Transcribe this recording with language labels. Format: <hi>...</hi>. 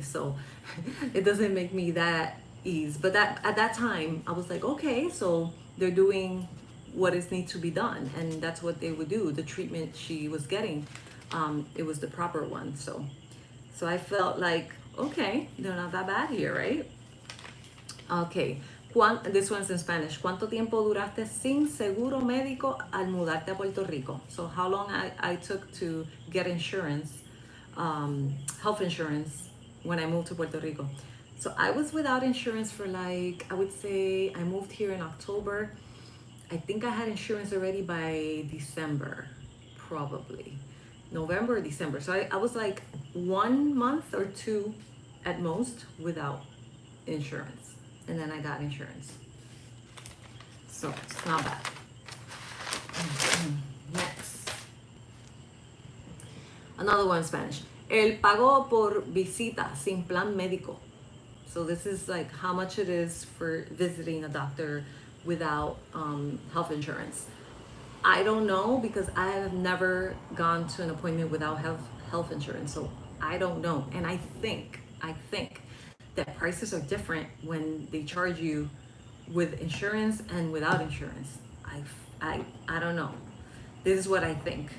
<en>So it doesn't make me that ease. But that at that time, I was like, okay, so they're doing what is need to be done. And that's what they would do. The treatment she was getting, it was the proper one. So So I felt like, okay, they're not that bad here, right? Okay. This one's in Spanish.</en> <es>¿Cuánto tiempo duraste sin seguro médico al mudarte a Puerto Rico?</es> <en>So how long I took to get insurance, health insurance, when I moved to Puerto Rico. So I was without insurance for like, I would say I moved here in October. I think I had insurance already by December, probably. November or December. So I was like 1 month or two at most without insurance. And then I got insurance. So it's not bad. Next. Another one in Spanish.</en> <es>El pago por visita sin plan médico.</es> <en>So this is like how much it is for visiting a doctor without health insurance. I don't know because I have never gone to an appointment without health insurance. So I don't know. And I think that prices are different when they charge you with insurance and without insurance. I don't know. This is what I think.</en>